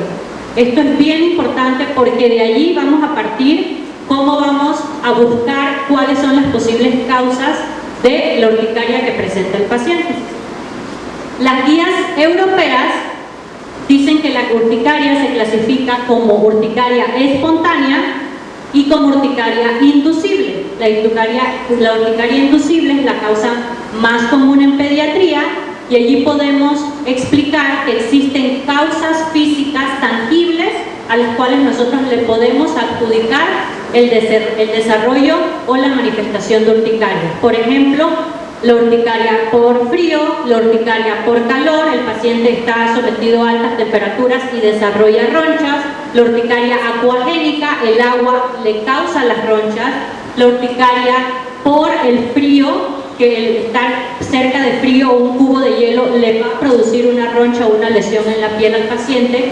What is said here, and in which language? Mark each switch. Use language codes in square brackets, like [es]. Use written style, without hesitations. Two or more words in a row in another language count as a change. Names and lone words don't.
[es] Esto es bien importante porque de allí vamos a partir cómo vamos a buscar cuáles son las posibles causas de la urticaria que presenta el paciente. Las guías europeas dicen que la urticaria se clasifica como urticaria espontánea y como urticaria inducible. La urticaria inducible es la causa más común en pediatría, y allí podemos explicar que existen causas físicas tangibles a las cuales nosotros le podemos adjudicar el desarrollo o la manifestación de urticaria. Por ejemplo, la urticaria por frío, la urticaria por calor, el paciente está sometido a altas temperaturas y desarrolla ronchas, la urticaria acuagénica, el agua le causa las ronchas, la urticaria por el frío, que el estar cerca de frío o un cubo de hielo le va a producir una roncha o una lesión en la piel al paciente.